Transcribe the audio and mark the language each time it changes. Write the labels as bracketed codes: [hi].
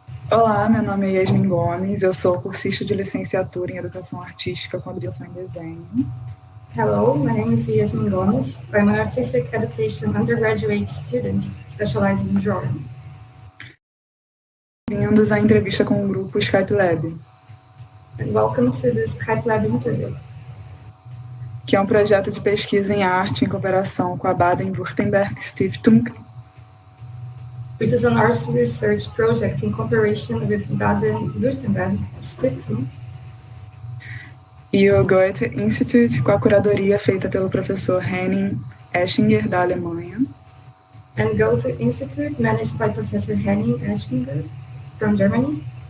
[pt] Olá, meu nome é Yasmin Gomes, eu sou cursista de licenciatura em Educação Artística com habilitação em Desenho. [en] Hello, my name is Yasmin Gomes. I'm an artistic education undergraduate student specialized in drawing. [pt] Bem-vindos à entrevista com o grupo Skype Lab. [en] And welcome to the Skype Lab interview, [pt] que é um projeto de pesquisa em arte em cooperação com a Baden-Württemberg Stiftung, [en] which is an arts research project in cooperation with Baden-Württemberg Stiftung [pt] e o Goethe-Institut, com a curadoria feita pelo professor Henning Eichinger, da Alemanha, [en] and Goethe-Institut, managed by Professor Henning Eichinger from Germany,